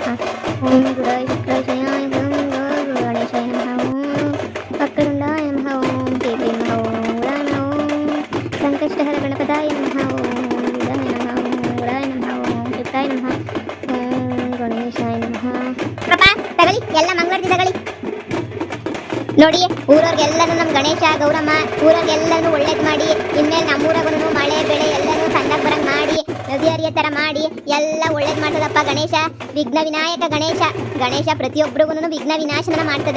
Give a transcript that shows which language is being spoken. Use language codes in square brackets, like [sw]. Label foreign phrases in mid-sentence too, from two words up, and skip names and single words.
[sa] ಓಂ ಗುರಾಯ ಶುಕ್ರಾಯ ಶನಿಯಾಯ ಗಣೇಶಾಯ ನಮಃ. ಓಂ ವಕ್ರತುಂಡಾಯ ನಮಃ. ಓಂ ಕೇತವೇ ನಮಃ. ಓಂ ಗುರಾಯ ನಮಃ. ಓಂ ಸಂಕಷ್ಟಹರ ಗಣಪತಾಯ ನಮಃ. ಓಂ ಬುಧಾಯ ನಮಃ. ಓಂ ಗುರಾಯ ನಮಃ. ಓಂ ಶುಕ್ರಾಯ ನಮಃ. ಓಂ ಗಣೇಶಾಯ ನಮಃ. [kn] ತಗಳಿ ಎಲ್ಲ ಮಂಗಳಾರತಿ ತಗಳಿ. ನೋಡಿ ಊರವ್ರಿಗೆಲ್ಲರೂ ನಮ್ಮ ಗಣೇಶ ಗೌರಮ್ಮ ಊರವ್ರಿಗೆಲ್ಲರೂ ಒಳ್ಳೇದು ಮಾಡಿ, ಇನ್ಮೇಲೆ ನಮ್ಮೂರಾಗೂ ಮಳೆ ಬೆಳೆ ಎಲ್ಲರೂ ಸಣ್ಣಗೆ ಬರಂಗ್ ಮಾಡಿ, ನದಿ ಹರಿಯೋ ಥರ ಮಾಡಿ ಎಲ್ಲ ಒಳ್ಳೇದು ಮಾಡ್ತದಪ್ಪ ಗಣೇಶ. ವಿಘ್ನ ವಿನಾಯಕ ಗಣೇಶ ಪ್ರತಿಯೊಬ್ಬರಿಗೂ ವಿಘ್ನ ವಿನಾಶನ ಮಾಡ್ತದೆ.